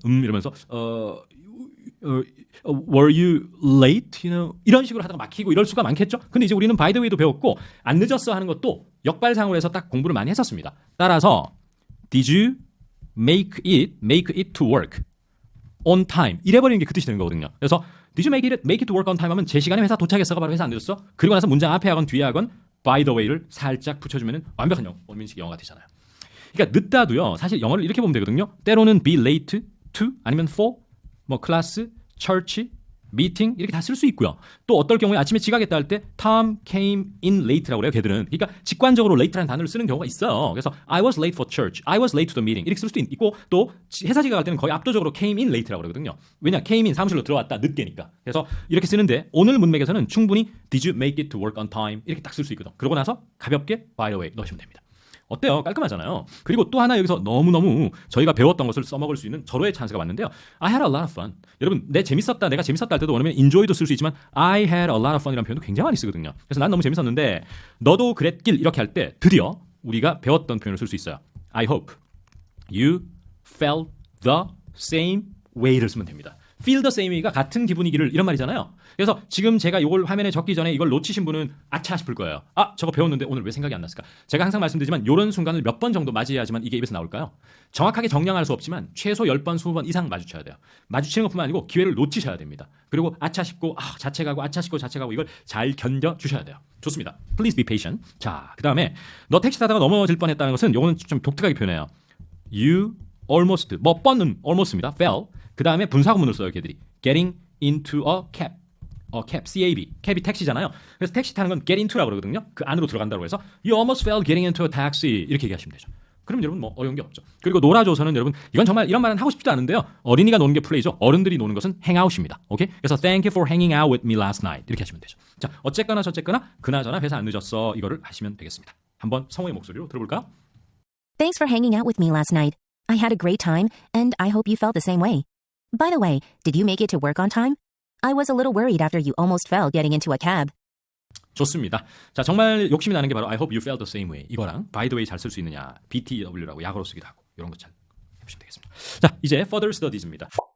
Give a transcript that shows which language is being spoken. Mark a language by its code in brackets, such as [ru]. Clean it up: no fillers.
[ko] 이러면서 [en] were you late? You know? [ko] 이런 식으로 하다가 막히고 이럴 수가 많겠죠? 근데 이제 우리는 by the way도 배웠고 안 늦었어 하는 것도 역발상으로 해서 딱 공부를 많이 했었습니다. 따라서 [en] did you make it to work on time? [ko] 이래버리는 게 그 뜻이 되는 거거든요. 그래서 [en] did you make it to work on time [ko] 하면 제 시간에 회사 도착했어가 바로 회사 안 늦었어? 그리고 나서 문장 앞에 하건 뒤에 하건 by the way를 살짝 붙여주면 완벽한 원민식 영어가 되잖아요. 그러니까 늦다도요. 사실 영어를 이렇게 보면 되거든요. 때로는 be late to 아니면 for 뭐 클래스, church, meeting 이렇게 다 쓸 수 있고요. 또 어떨 경우에 아침에 지각했다 할 때 [en] Tom came in late [ko] 라고 그래요. 걔들은. 그러니까 직관적으로 late라는 단어를 쓰는 경우가 있어요. 그래서 [en] I was late for church, I was late to the meeting [ko] 이렇게 쓸 수도 있고 또 회사 지각할 때는 거의 압도적으로 [en] came in late [ko] 라고 그러거든요. 왜냐? came in 사무실로 들어왔다 늦게니까. 그래서 이렇게 쓰는데 오늘 문맥에서는 충분히 [en] did you make it to work on time [ko] 이렇게 딱 쓸 수 있거든. 그러고 나서 가볍게 by the way 넣으시면 됩니다. 어때요? 깔끔하잖아요. 그리고 또 하나 여기서 너무너무 저희가 배웠던 것을 써먹을 수 있는 절호의 찬스가 왔는데요. [en] I had a lot of fun. [ko] 여러분, 내가 재밌었다 할 때도 원하면 enjoy도 쓸 수 있지만 [en] I had a lot of fun [ko] 이라는 표현도 굉장히 많이 쓰거든요. 그래서 난 너무 재밌었는데 너도 그랬길 이렇게 할 때 드디어 우리가 배웠던 표현을 쓸 수 있어요. [en] I hope you felt the same way를 [ko] 쓰면 됩니다. [en] feel the same way [ko] 가 같은 기분이기를 이런 말이잖아요. 그래서 지금 제가 이걸 화면에 적기 전에 이걸 놓치신 분은 아차 싶을 거예요. 아, 저거 배웠는데 오늘 왜 생각이 안 났을까? 제가 항상 말씀드리지만 이런 순간을 몇 번 정도 맞이해야지만 이게 입에서 나올까요? 정확하게 정량할 수 없지만 최소 10번, 20번 이상 마주쳐야 돼요. 마주치는 것뿐만 아니고 기회를 놓치셔야 됩니다. 그리고 아차 싶고 자책하고 아차 싶고 자책하고 이걸 잘 견뎌 주셔야 돼요. 좋습니다. [en] Please be patient. [ko] 자, 그다음에 너 택시 타다가 넘어질 뻔했다는 것은 요거는 좀 독특하게 표현해요. [en] You almost [ko] 뻔은 [en] almost입니다. fell. [ko] 그다음에 분사구문을 써요, 걔들이. getting into a cab. cab, cab이 택시잖아요. 그래서 택시 타는 건 get into라고 그러거든요. 그 안으로 들어간다고 해서 [en] you almost fell getting into a taxi [ko] 이렇게 얘기하시면 되죠. 그럼 여러분 뭐 어려운 게 없죠. 그리고 놀아줘서는 여러분 이건 정말 이런 말은 하고 싶지도 않은데요. 어린이가 노는 게 플레이죠. 어른들이 노는 것은 행아웃입니다. 오케이? [en] 그래서 thank you for hanging out with me last night [ko] 이렇게 하시면 되죠. 자, 어쨌거나 저쨌거나 그나저나 회사 안 늦었어 이거를 하시면 되겠습니다. 한번 성우의 목소리로 들어볼까요? [en] Thanks for hanging out with me last night. I had a great time, and I hope you felt the same way. By the way, did you make it to work on time? I was a little worried after you almost fell getting into a cab. [ko] 좋습니다. 자, 정말 욕심이 나는 게 바로 [en] I hope you felt the same way [ko] 이거랑 by the way 잘 쓸 수 있느냐 BTW라고 약어로 쓰기도 하고 이런 거 잘 해보시면 되겠습니다. 자, 이제 [en] further studies [ko] 입니다.